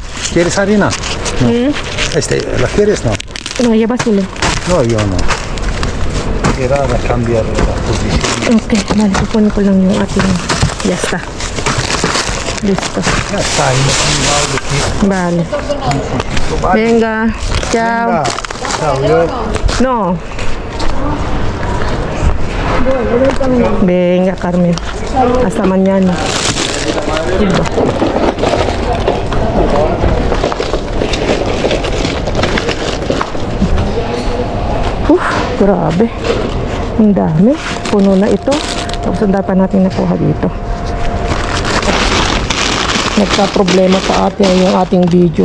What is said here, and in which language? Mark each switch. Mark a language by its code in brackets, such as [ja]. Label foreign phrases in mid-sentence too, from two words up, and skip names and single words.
[es] ¿Quieres harina? ¿La quieres? No. No, llévaselo. No, yo no. Era para cambiar la posición. Ok, vale, [tl] kukunin ko lang yung ating... [es] Ya está. Listo. Ya está, ahí me han dado de aquí. Vale. Venga. Ciao. Venga. Chao, yo. No. Venga, Carmen. Hasta mañana. [tl] Diba? Grabe. Ang dami. Puno na ito. Tapos ang dapat natin nakuha dito. Nagka-problema pa ate yung ating video.